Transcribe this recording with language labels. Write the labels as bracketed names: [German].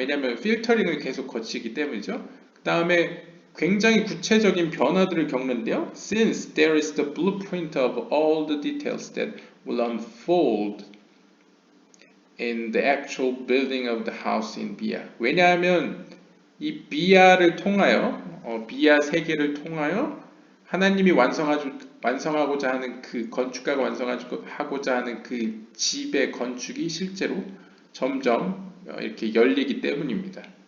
[Korean] 왜냐하면 필터링을 계속 거치기 때문이죠. 그 다음에 굉장히 구체적인 변화들을 겪는데요. [English] Since there is the blueprint of all the details that will unfold in the actual building of the house in Bia. [Korean] 왜냐하면 이 비아를 통하여, 비아 세계를 통하여 하나님이 완성하고자 하는 그 건축가가 완성하고자 하는 그 집의 건축이 실제로 점점 이렇게 열리기 때문입니다.